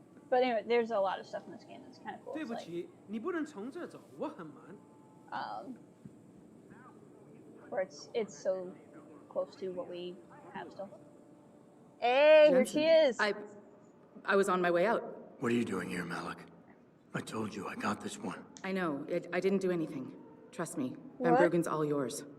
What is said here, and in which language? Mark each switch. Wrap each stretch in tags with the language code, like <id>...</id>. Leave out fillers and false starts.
<en>But anyway, there's a lot of stuff in this game that's kind of cool.</en> <zh>对不起，你不能从这走，我很忙。</zh> <en>Where it's so close to what we have still. Hey, here she is. I was on my way out. What are you doing here, Malik? I told you I got this one. I know. I didn't do anything. Trust me. Van What? Bruggen's all yours.</en>